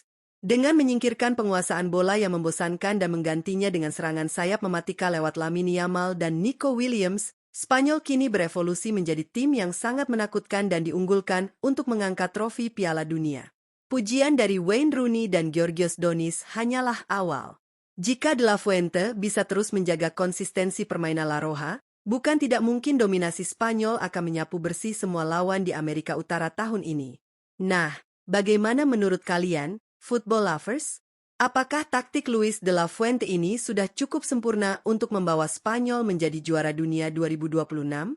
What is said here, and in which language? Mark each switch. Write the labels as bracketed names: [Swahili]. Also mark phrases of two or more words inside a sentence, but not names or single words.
[Indonesian] Dengan menyingkirkan penguasaan bola yang membosankan dan menggantinya dengan serangan sayap mematikan lewat Lamine Yamal dan Nico Williams, Spanyol kini berevolusi menjadi tim yang sangat menakutkan dan diunggulkan untuk mengangkat trofi Piala Dunia. Pujian dari Wayne Rooney dan Georgios Donis hanyalah awal. Jika de la Fuente bisa terus menjaga konsistensi permainan La Roja, bukan tidak mungkin dominasi Spanyol akan menyapu bersih semua lawan di Amerika Utara tahun ini. Nah, bagaimana menurut kalian, [English] football lovers? [Indonesian] Apakah taktik Luis de la Fuente ini sudah cukup sempurna untuk membawa Spanyol menjadi juara dunia 2026?